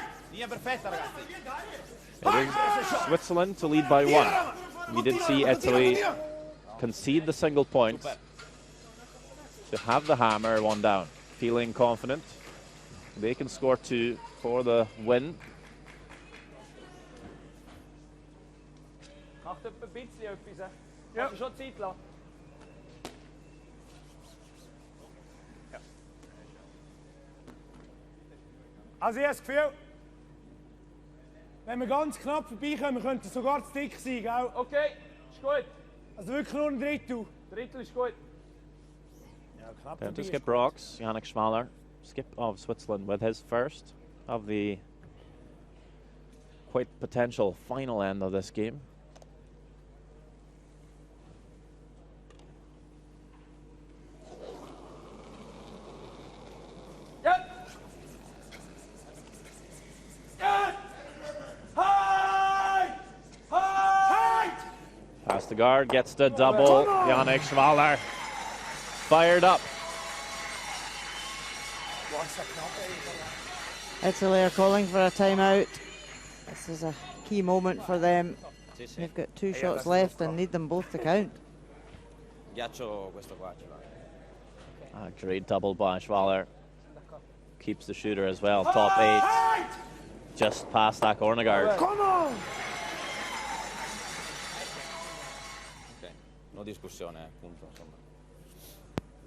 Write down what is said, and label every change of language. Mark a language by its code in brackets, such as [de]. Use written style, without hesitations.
[it] Linea perfetta, ragazzi. [en] It is Switzerland to lead by 1. We did see Italy concede the single point to have the hammer 1 down. Feeling confident. They can score 2 for the win. [de] Macht ein bisschen etwas. Hast du schon Zeit lassen? Also ich habe das Gefühl, wenn wir ganz knapp vorbeikommen, könnte es sogar zu dick sein, gell? Okay, ist gut. Also wirklich nur ein Drittel. Drittel ist gut. Ja, knapp [en] Down to [de] vorbei. [en] skip rocks, Yannick Schmaler, skip of Switzerland with his first of the quite potential final end of this game. Past the guard, gets the double. Yannick Schmaler fired up. Italy are calling for a timeout. This is a key moment for them. They've got 2 shots left and need them both to count. [it] Ghiaccio questo qua ce l'ha. [en] Great double by Schwaller. Keeps the shooter as well. Top 8. Just past that corner guard. Come on! [it] Ok, no discussione, punto, insomma.